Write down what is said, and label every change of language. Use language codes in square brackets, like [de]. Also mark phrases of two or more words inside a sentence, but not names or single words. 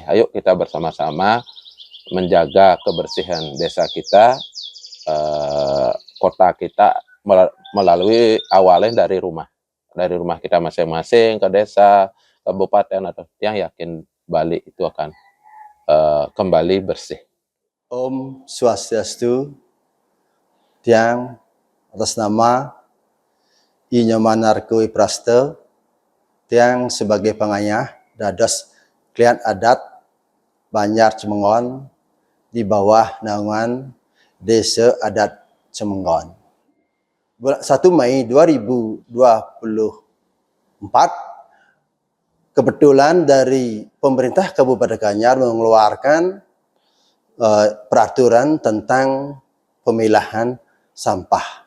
[id] Ayo kita bersama-sama menjaga kebersihan desa kita, kota kita melalui awalnya dari rumah kita masing-masing ke desa, kabupaten atau yang yakin Bali itu akan kembali bersih. [ban] Om Swastiastu, [id] tiang atas nama I Nyomanarku Ipraste, tiang sebagai pengayah dados klian adat Banjar Cemenggon di bawah naungan Desa Adat Cemenggon. 1 Mei 2024, kebetulan dari pemerintah Kabupaten Gianyar mengeluarkan peraturan tentang pemilahan sampah.